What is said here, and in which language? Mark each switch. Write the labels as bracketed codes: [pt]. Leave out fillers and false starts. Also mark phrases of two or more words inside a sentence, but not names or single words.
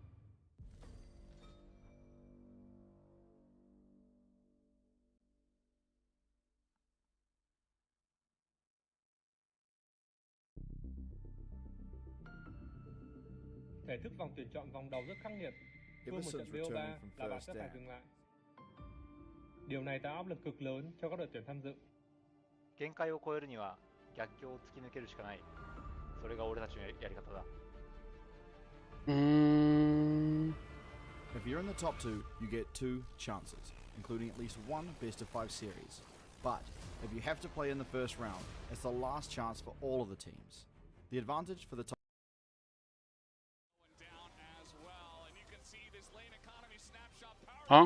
[vi] Thể thức vòng tuyển chọn vòng đầu rất khắc nghiệt. Thua một trận BO3 là bạn sẽ phải dừng lại. Điều này tạo áp lực cực lớn cho các đội tuyển tham dự. [ja] 限界を超えるには逆境を突き抜けるしかない。それが俺たちのやり方だ。 [en] If you're in the top two, you get 2 chances, including at least 1 best-of-5 series. But if you have to play in the first round, it's the last chance for all of the teams. The advantage for the top. Huh?